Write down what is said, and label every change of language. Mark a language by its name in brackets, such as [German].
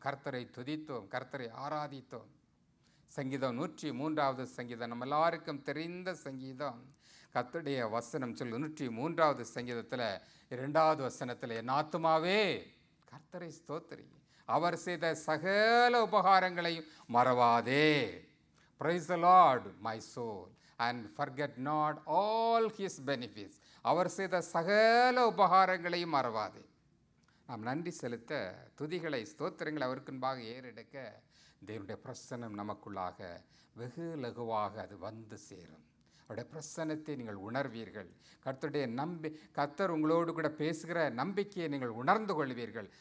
[Tamil] கர்த்தரை துதித்தோம், கர்த்தரை ஆராதித்தோம். சங்கீதம் 103வது சங்கீதம் நம்ம எல்லாருக்கும் தெரிந்த சங்கீதம். கர்த்தருடைய வசனம் சொல்லு 103வது சங்கீதத்தில் 2வது வசனத்தில், என் ஆத்துமாவே கர்த்தரை ஸ்தோத்திரி, அவர் செய்த சகல உபகாரங்களையும் மறவாதே. [English] Praise the Lord, my soul, and forget not all his benefits. [Tamil] அவர் செய்த சகல உபகாரங்களையும் மறவாதே. நாம் நன்றி செலுத்த துதிகளை ஸ்தோத்திரங்களை அவருக்குன்பாக ஏறெடுக்க தேவனுடைய பிரசன்னம் நமக்குள்ளாக வெகு லகுவாக அது வந்து சேரும். அவருடைய பிரசன்னத்தை நீங்கள் உணர்வீர்கள். கர்த்தர் உங்களோடு கூட பேசுகிற நம்பிக்கையை நீங்கள் உணர்ந்து கொள்வீர்கள்.